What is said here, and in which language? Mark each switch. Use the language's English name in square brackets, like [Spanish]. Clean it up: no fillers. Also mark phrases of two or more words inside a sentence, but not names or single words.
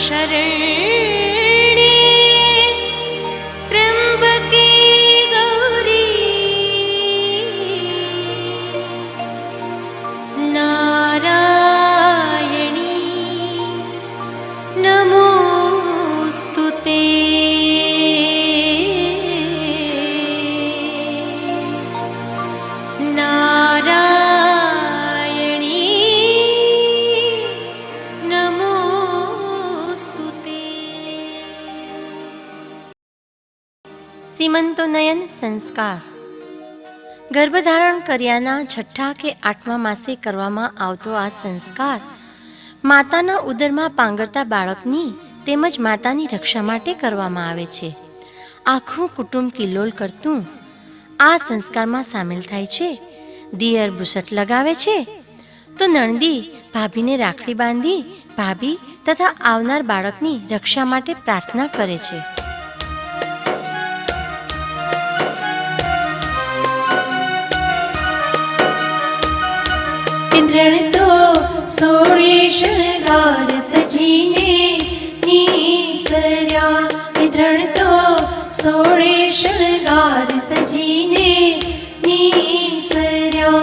[Sanskrit] त्र्यंबके गौरी नारायणी नमोस्तुते। नारायणी नमोस्तुते। [Gujarati] સીમંતોનયન સંસ્કાર ગર્ભધારણ કર્યાના 6 કે 8મા માસે કરવામાં આવતો આ સંસ્કાર માતાના ઉદરમાં પાંગરતા બાળકની તેમજ માતાની રક્ષા માટે કરવામાં આવે છે. આખું કુટુંબ કિલ્લોલ કરતું આ સંસ્કારમાં સામેલ થાય છે. દિયર બુસટ લગાવે છે તો નણદી ભાભીને રાખડી બાંધી ભાભી તથા આવનાર બાળકની રક્ષા માટે પ્રાર્થના કરે છે. ઇંદ્રણ તો સોળે શૃંગાર સજીને નીસર્યા। ઇંદ્રણ તો સોળે શૃંગાર સજીને નીસર્યા।